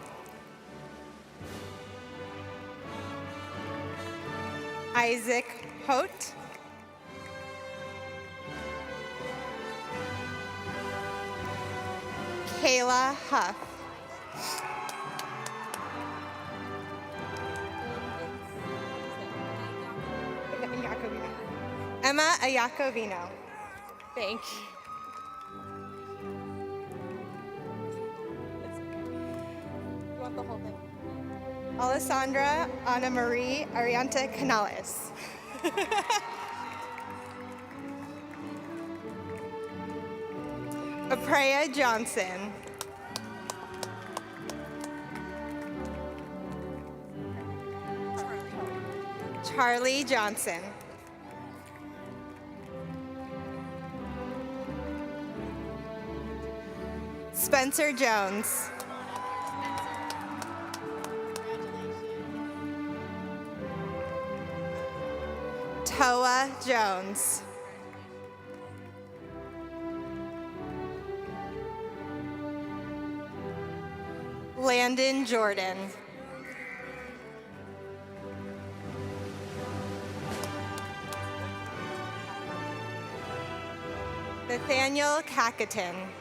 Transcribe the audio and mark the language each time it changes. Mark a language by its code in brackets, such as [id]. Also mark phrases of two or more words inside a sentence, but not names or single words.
[en] Isaac Hote, Kayla Huff, Emma Ayakovino. Thank you. You want the whole thing? Alessandra Ana Marie Arianta Canales. Aprea Johnson. Charlie Johnson. Spencer Jones. Toa Jones. Landon Jordan. Nathaniel Kakatin.